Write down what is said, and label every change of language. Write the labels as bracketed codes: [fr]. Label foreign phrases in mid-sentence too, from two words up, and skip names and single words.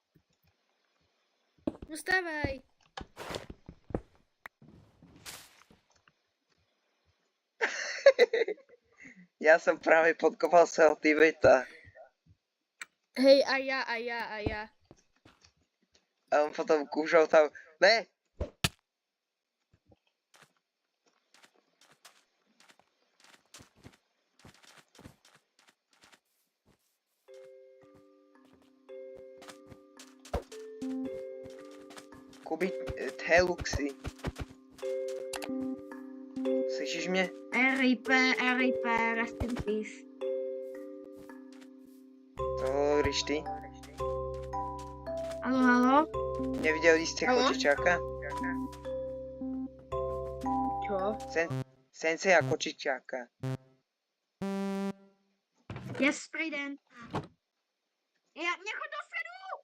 [sk] No stávaj. Ja som práve podkopal svojho teammata. Hej, a ja. A on potom kúšal tam. Ne! Kubi, Teluxi. [cs] Slyšíš mě? [en] RIP, rest in peace. [sk] To hovoríš ty? Haló? Nevideli ste Haló? kočičáka? Čo? Sensei a kočičáka. Yes, Priden. Ja, nechoď do stredu!